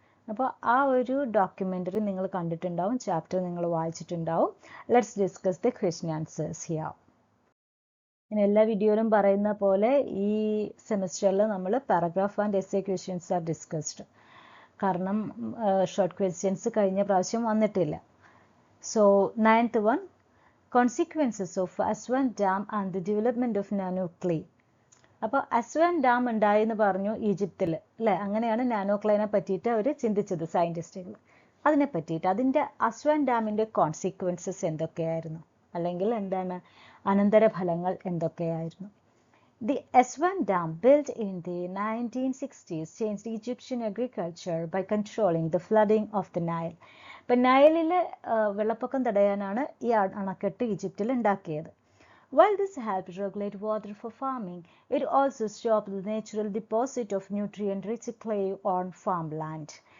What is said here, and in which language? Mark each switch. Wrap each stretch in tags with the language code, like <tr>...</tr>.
<ml>അപ്പോൾ ആ ഒരു ഡോക്യുമെൻ്ററി നിങ്ങൾ കണ്ടിട്ടുണ്ടാവും, ചാപ്റ്റർ നിങ്ങൾ വായിച്ചിട്ടുണ്ടാവും.</ml> <en>Let's discuss the question answers here.</en> <ml>ഞാൻ എല്ലാ വീഡിയോയിലും പറയുന്ന പോലെ ഈ സെമിസ്റ്ററിൽ നമ്മൾ</ml> <en>Paragraph and essay questions are discussed.</en> <ml>കാരണം ഷോർട്ട് ക്വസ്റ്റ്യൻസ് കഴിഞ്ഞ പ്രാവശ്യം വന്നിട്ടില്ല.</ml> <en>So 9th one, consequences of Aswan Dam and the development of nano clay.</en> <ml>അപ്പോൾ അസ്വാൻ ഡാം ഉണ്ടായെന്ന് പറഞ്ഞു ഈജിപ്തിൽ അല്ലേ, അങ്ങനെയാണ് നാനോ ക്ലേനെ പറ്റിയിട്ട് അവർ ചിന്തിച്ചത് സയൻറ്റിസ്റ്റുകൾ. അതിനെ പറ്റിയിട്ട് അതിൻ്റെ അസ്വാൻ ഡാമിൻ്റെ കോൺസിക്വൻസസ് എന്തൊക്കെയായിരുന്നു, അല്ലെങ്കിൽ എന്താണ് അനന്തരഫലങ്ങൾ എന്തൊക്കെയായിരുന്നു.</ml> <en>The Aswan Dam, built in the 1960s, changed Egyptian agriculture by controlling the flooding of the Nile.</en> <ml>ഇപ്പം നൈലിലെ വെള്ളപ്പൊക്കം തടയാനാണ് ഈ അണക്കെട്ട് ഈജിപ്തിൽ ഉണ്ടാക്കിയത്.</ml> <en>While this helped regulate water for farming, it also stopped the natural deposit of nutrient-rich clay on farmland.</en>